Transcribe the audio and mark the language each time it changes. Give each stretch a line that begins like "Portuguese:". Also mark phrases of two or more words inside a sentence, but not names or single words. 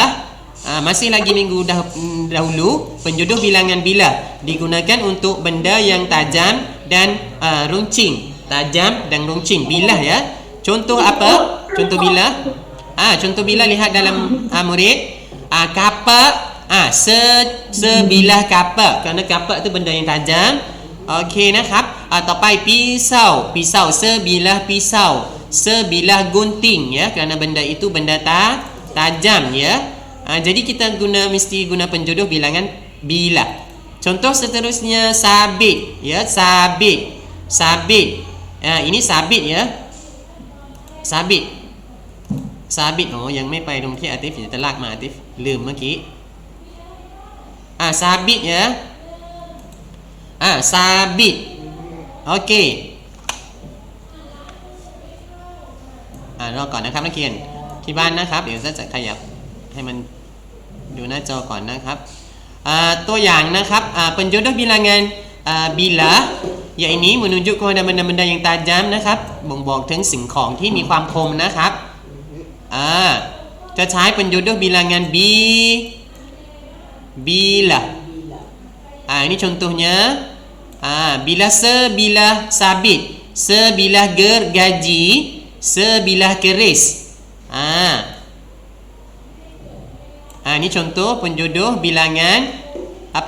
Malay: Masih lagi minggu dahulu penjodoh bilangan bilah digunakan untuk benda yang tajam dan runcing. Tajam dan runcing bilah ya. Contoh apa? Contoh bilah. Contoh bilah lihat dalam murid. Kapak. Sebilah kapak. Kerana kapak tu benda yang tajam. Okey
Thai: นะครับต่อไป
Malay: pisau sebilah pisau. Sebilah gunting ya. Kerana benda itu benda tajam ya. Jadi kita mesti guna penjodoh bilangan bilah. Contoh seterusnya sabit ya. Sabit. Ini sabit ya. Sabit.
Thai: Oh ยังไม่ไปตรงที่อาติฟจะลากมาอาติฟลืมเมื่อกี้
Malay: sabit ya. Sabit. Okey.
Thai: รอก่อนนะครับนักเรียนที่บ้านนะครับเดี๋ยวจะขยับให้มันดูหน้าจอก่อนนะครับตัวอย่างนะครับ
Malay: penjodoh bilangan bilah ya ini menunjuk kepada benda-benda yang tajam
Thai: นะครับบ่งบอกถึงสิ่งของที่มีความคมนะครับ จะใช้
Malay: penjodoh bilangan bilah ini contohnya bilah sebilah sabit sebilah gergaji sebilah keris ini contoh penjodoh bilangan apa?